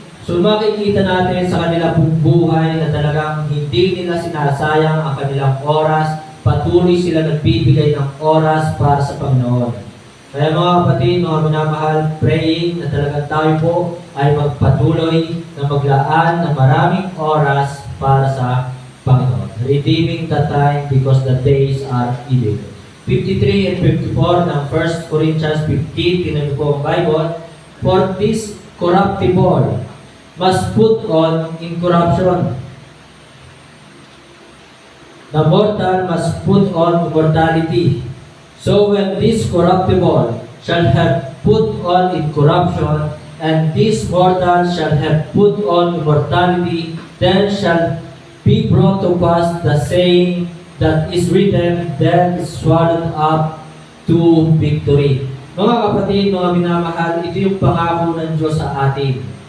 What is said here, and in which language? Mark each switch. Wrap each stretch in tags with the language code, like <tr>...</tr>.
<tl>So makikita natin sa kanila pong buhay na talagang hindi nila sinasayang ang kanilang oras, patuloy sila nagbibigay ng oras para sa Panginoon. Kaya mga kapatid, mga minamahal,</tl> <en>praying</en> <tl>na talagang tayo po ay magpatuloy na maglaan ng maraming oras para sa Panginoon.</tl> <en>Redeeming the time because the days are evil. 53 and 54 ng 1 Corinthians 15,</en> <tl>tinan po ang</tl> <en>Bible. For this corruptible must put on incorruption. The mortal must put on immortality. So when this corruptible shall have put on incorruption, and this mortal shall have put on immortality, then shall be brought to pass the saying that is written, death is swallowed up to victory.</en> <tl>Mga kapatid, mga minamahal, ito yung pangako ng Diyos sa atin.</tl>